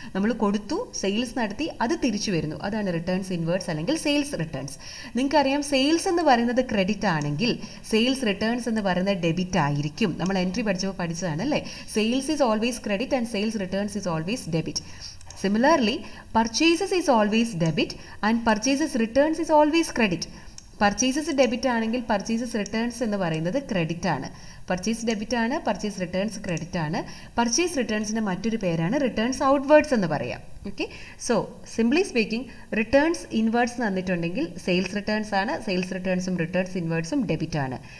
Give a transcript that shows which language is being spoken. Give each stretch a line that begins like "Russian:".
Malayalam: നമ്മൾ കൊടുത്തു, സെയിൽസ് നടത്തി, അത് തിരിച്ചു വരുന്നു, അതാണ് റിട്ടേൺസ് ഇൻവേർഡ്സ് അല്ലെങ്കിൽ സെയിൽസ് റിട്ടേൺസ്. നിങ്ങൾക്കറിയാം സെയിൽസ് എന്ന് പറയുന്നത് ക്രെഡിറ്റ് ആണെങ്കിൽ സെയിൽസ് റിട്ടേൺസ് എന്ന് പറയുന്നത് ഡെബിറ്റ് ആയിരിക്കും. നമ്മൾ എൻട്രി പഠിച്ചപ്പോൾ പഠിച്ചതാണ് അല്ലേ.
English: Sales is always credit and sales returns is always debit. Similarly, purchases is always debit and purchases returns is always credit.
Malayalam: Purchases debit ആണെങ്കിൽ പർച്ചേസസ് റിട്ടേൺസ് എന്ന് പറയുന്നത് ക്രെഡിറ്റ് ആണ്. പർച്ചേസ് ഡെബിറ്റ് ആണ്, പർച്ചേസ് റിട്ടേൺസ് ക്രെഡിറ്റ് ആണ്. Purchase റിട്ടേൺസിൻ്റെ മറ്റൊരു പേരാണ് returns outwards എന്ന് പറയാം.
English: okay, so simply speaking,
Malayalam: returns inwards തന്നിട്ടുണ്ടെങ്കിൽ സെയിൽസ് റിട്ടേൺസ് ആണ്, സെയിൽസ് റിട്ടേൺസും റിട്ടേൺസ് ഇൻവേർഡ്സും ഡെബിറ്റ് ആണ്.